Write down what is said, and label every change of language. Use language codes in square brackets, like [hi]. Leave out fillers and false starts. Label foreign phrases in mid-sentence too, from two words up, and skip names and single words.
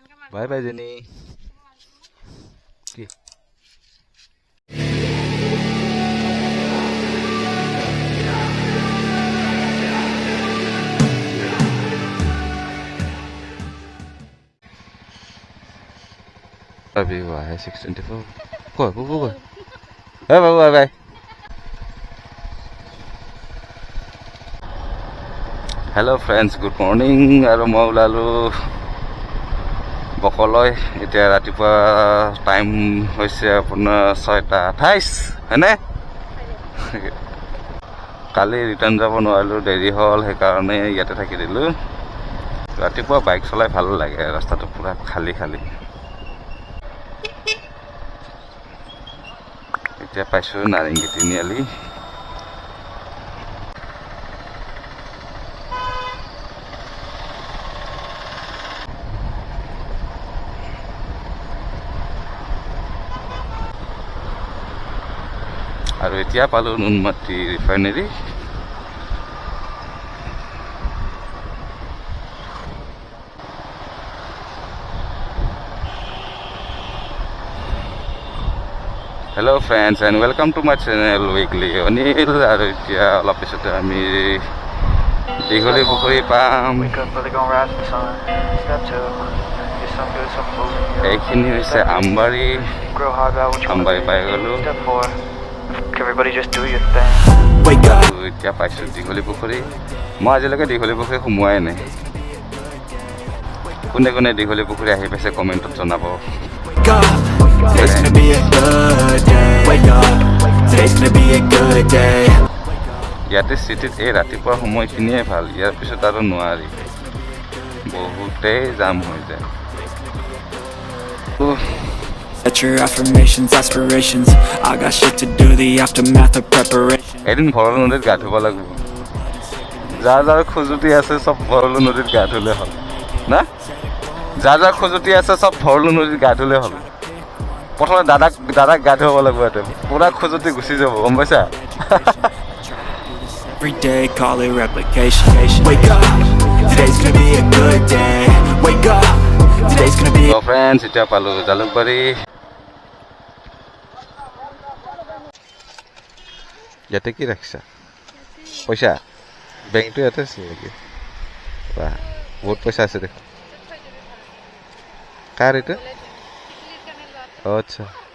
[en] বাই বাই জেনি কি अभी हुआ है 624 कोई बुबु कोई बाय बाय बाय hello friends good morning [hi] और मैं [as] ओलालो बकलय এতিয়া ৰাতিপুৱা টাইম হৈছে আপোনাৰ 6:28 হয়নে কালি ৰিটাৰ্ণ যাব নোৱাৰিলো দেৰি হ'ল সেই কাৰণে ইয়াতে থাকি দিলো ৰাতিপুৱা বাইক চলাই ভাল লাগে ৰাস্তাটো পুৰা খালি খালি এতিয়া পাইছো নাৰেঙ্গী তিনিআলি আৰু এতিয়া পালো নুনমাটি ৰিফাইনাৰী [en] Hello friends and welcome to my channel weekly Anil [as] আৰু এতিয়া অলপ পিছতে আমি দীঘলী পুখুৰী পাম এইখিনি হৈছে আমবাৰী পাই গলো এতিয়া পাইছো দীঘলী পুখুৰী মই আজিলৈকে দীঘলী পুখুৰী সোমোৱাই নাই কোনে কোনে দীঘলী পুখুৰী আহি পাইছে কমেণ্টত জনাব [en] Today's gonna be a good day. Wake up. Today's gonna be a good day. [as] ইয়াতে সিটিত এই ৰাতিপুৱা সময়খিনিয়ে ভাল ইয়াৰ পিছত আৰু নোৱাৰি বহুতেই জাম হৈ যায় [en] Set your affirmations, aspirations. I got shit to do, the aftermath of preparation. [as] এদিন ভৰলু নদীত গা ধুব লাগিব যাৰ যাৰ খজুতি আছে চব ভৰলু নদীত গা ধুলে হ'ল না যাৰ যাৰ খজুতি আছে চব ভৰলু নদীত গা ধুলে হ'ল প্ৰথমে দাদাক গা ধুব লাগিব এতে পুৰা খজুতি গুচি যাব গম পাইছা [en] Every day, call it replication. Wake up. Today's gonna be a good day. Wake up. Today's gonna be. So friends, [as] এতিয়া পালো জালুকবাৰী ইয়াতে কি ৰাখিছা পইচা বেংকটো ইয়াতে আছে নেকি বাহ বহুত পইচা আছে দেখোন কাৰ এইটো আচ্ছা